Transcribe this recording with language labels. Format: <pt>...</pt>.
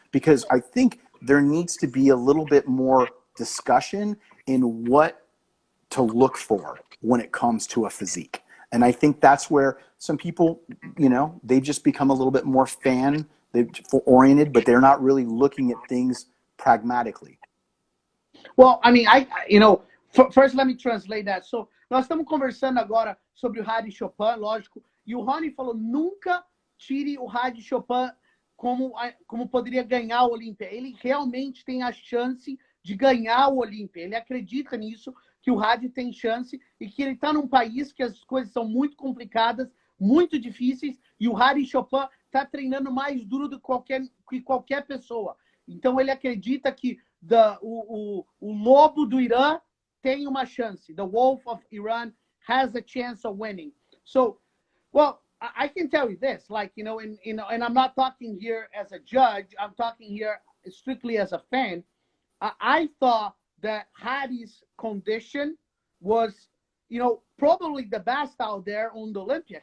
<en>Because I think there needs to be a little bit more discussion in what to look for when it comes to a physique. And I think that's where some people, they just become a little bit more fan-oriented, but they're not really looking at things pragmatically. Well, I mean, first let me translate that.</en> <pt>So, nós estamos conversando agora sobre o Hany Chopin, lógico, e o Hany falou, nunca tire o Hany Chopin como poderia ganhar o Olímpia. Ele realmente tem a chance de ganhar o Olímpia. Ele acredita nisso, que o Hany tem chance, e que ele está num país que as coisas são muito complicadas, muito difíceis, e o Hany Chopin está treinando mais duro do que qualquer pessoa. Então, ele acredita que o lobo do Irã tem uma chance.</pt> <en>The wolf of Iran has a chance of winning. So, well, I can tell you this, and I'm not talking here as a judge. I'm talking here strictly as a fan. I thought that Hany's condition was, probably the best out there on the Olympia.</en>